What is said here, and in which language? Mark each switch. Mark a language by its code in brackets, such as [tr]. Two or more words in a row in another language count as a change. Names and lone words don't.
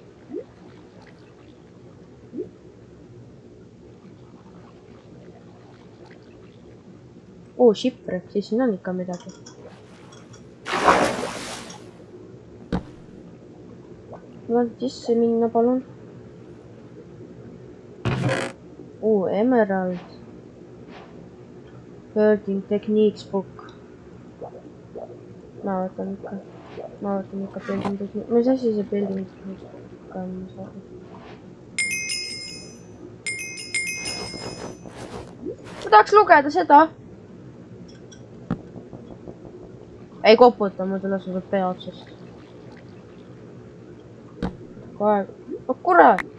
[et] Oo, shipwreck, siis siin on ikka midagi. Ma sisse minna, palun. Oo, emerald. [en] Building techniques book. [et] Ma võtan ikka [en] building techniques. [et] Mis asi see [en] building techniques book [et] on? Ma tahaks lugeda seda. Ei koputa, muidu laseb pea otsast. Kogu aeg. Oh, kurat!